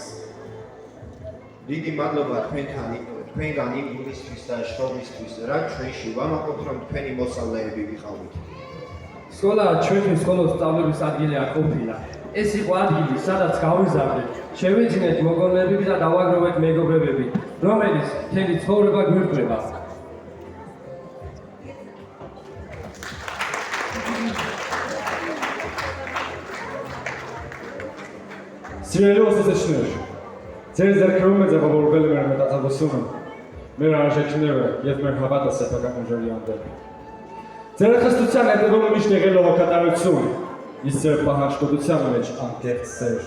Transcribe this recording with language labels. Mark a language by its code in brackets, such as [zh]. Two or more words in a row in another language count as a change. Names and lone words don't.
[ka] დიდი მადლობა თქვენგან იმ გულისთვის და შრომისთვის, რაც ჩვენში ვამაყობთ, რომ თქვენი მოსწავლეები ვიყავით. სკოლა ჩვენთვის მხოლოდ სწავლების ადგილი არ ყოფილა. ეს იყო ადგილი, სადაც გავიზარდეთ, შევიძინეთ მოგონებები და დავაგროვეთ მეგობრებები, რომელიც მთელი ცხოვრება გვირგვება. [hy] Սիրելի ուսուցիչներ, ձեր ձեռքերում է ձևավորվել մեր մտածողությունը, մեր արժեքները և մեր հավատը սեփական ուժերի հանդեպ։ Ձեր խստության հետևում միշտ եղել է հոգատարություն, իսկ ձեր պահանջկոտության մեջ անկեղծ սեր։